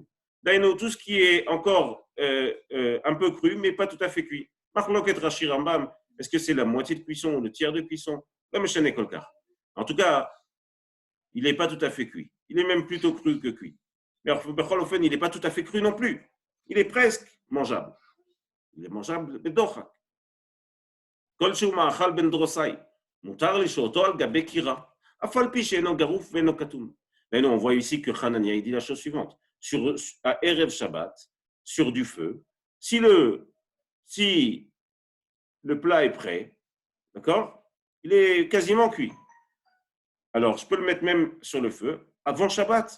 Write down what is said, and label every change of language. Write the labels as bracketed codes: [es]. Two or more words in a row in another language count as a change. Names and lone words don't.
[fr] D'ailleurs, tout ce qui est encore un peu cru, mais pas tout à fait cuit. Machloket Rashi Rambam. Est-ce que c'est la moitié de cuisson ou le tiers de cuisson? En tout cas, il n'est pas tout à fait cuit. Il est même plutôt cru que cuit. Mais il n'est pas tout à fait cru non plus. Il est presque mangeable. Il est mangeable bedochak. [he] כל שהוא מאכל בן דרוסאי. מותר לשהותו על גבי כירה. אף על פי שאינו גרוף ואינו קטום. [fr] Mais non, on voit ici que Hanania il dit la chose suivante. À Erev Shabbat, sur du feu, si le plat est prêt, d'accord, il est quasiment cuit. Alors, je peux le mettre même sur le feu avant Shabbat.